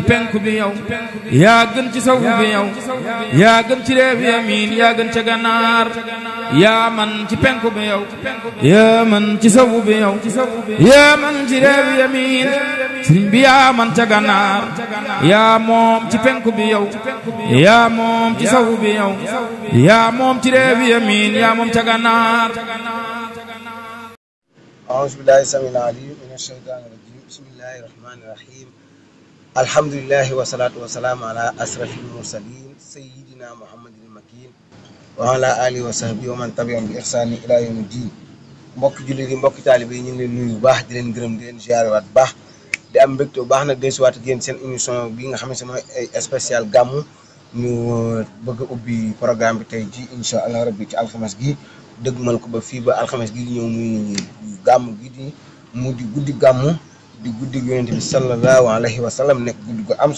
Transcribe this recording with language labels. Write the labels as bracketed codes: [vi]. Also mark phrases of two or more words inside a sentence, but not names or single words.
[wo] penku bi yow yaa gën ci sowu bi yow yaa gën ci réew yamin yaa gën ca ganaar yaa man ci penku bi yow yaa man ci sowu bi yow yaa man ci réew yamin sëriñ bi yaa man ca ganaar yaa moom ci penku bi yow yaa moom ci sowu bi yow yaa moom ci réew yamin yaa moom ca ganaar [ar] أعوذ بالله السميع العليم من الشيطان الرجيم بسم الله الرحمن الرحيم الحمد لله والصلاة والسلام على أشرف المرسلين سيدنا محمد المكين وعلى آله وصحبه ومن تبعهم بإحسان إلى يوم الدين [wo] mbokk jullit yi mbokk taalibe yi ñu ngi leen nuyu bu baax di leen gërëm di leen ziare waat bu baax di am mbégte bu baax nag desuwaat ak yéen seen émission bi nga xam ne mooy spécial gàmmu ñu bëgg a ubbi programme bi tey ji [ar] إن شاء الله ربي [wo] ci alxames gi dëggmal ko ba fii ba alxames gi di ñëw muy gàmm gi di mu di guddi gàmmu di guddi yonent bi [ar] صلى الله عليه وسلم [wo] nekk guddi gu am